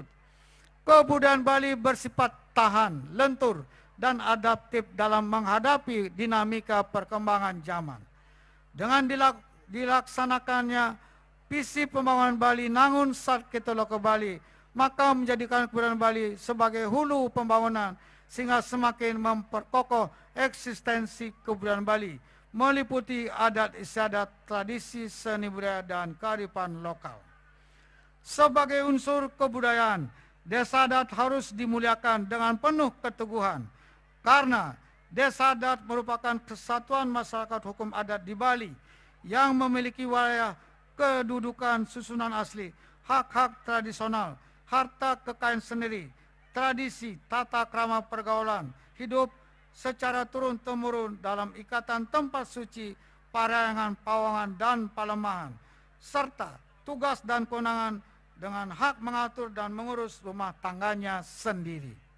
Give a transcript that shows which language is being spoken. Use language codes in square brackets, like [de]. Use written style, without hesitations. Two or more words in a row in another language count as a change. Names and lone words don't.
[id] Kebudayaan Bali bersifat tahan, lentur, dan adaptif dalam menghadapi dinamika perkembangan zaman. Dengan dilaksanakannya visi pembangunan Bali Nangun Sat Ketoloka Bali, maka menjadikan kebudayaan Bali sebagai hulu pembangunan sehingga semakin memperkokoh eksistensi kebudayaan Bali, meliputi adat istiadat, tradisi, seni budaya, dan kearifan lokal. Sebagai unsur kebudayaan, desa adat harus dimuliakan dengan penuh keteguhan, karena desa adat merupakan kesatuan masyarakat hukum adat di Bali yang memiliki wilayah kedudukan susunan asli, hak-hak tradisional, harta kekayaan sendiri, tradisi, tata krama pergaulan, hidup secara turun-temurun dalam ikatan tempat suci, parayangan, pawangan, dan palemahan, serta tugas dan kewenangan dengan hak mengatur dan mengurus rumah tangganya sendiri.